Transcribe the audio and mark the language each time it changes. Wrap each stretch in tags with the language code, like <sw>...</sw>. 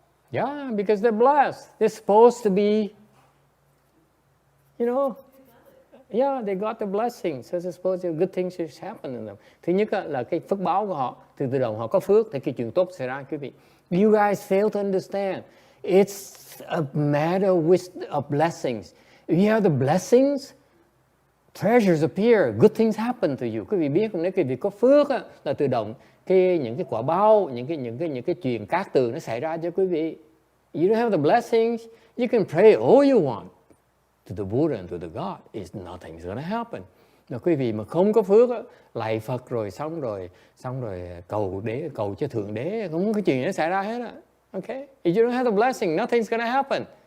<en>Yeah, because they're blessed. They're supposed to be, yeah, they got the blessing. So they're supposed to, good things should happen to them.</en> <vi>Thứ nhất là cái phước báo của họ, từ đầu họ có phước thì cái chuyện tốt xảy ra, quý vị.</vi> <en>You guys fail to understand. It's a matter of blessings. If you have the blessings, treasures appear, good things happen to you.</en> <vi>Quý vị biết không, nếu quý vị có phước là tự động những cái quả báo, những cái chuyện cát tường nó xảy ra cho quý vị.</vi> <en>You don't have the blessings, you can pray all you want to the Buddha and to the God. Nothing's gonna happen.</en> <vi>Mà quý vị mà không có phước, lạy Phật rồi xong rồi cầu cho thượng đế, không có cái chuyện nó xảy ra hết.</vi> <en>Okay? If you don't have the blessing, nothing's gonna happen.</en>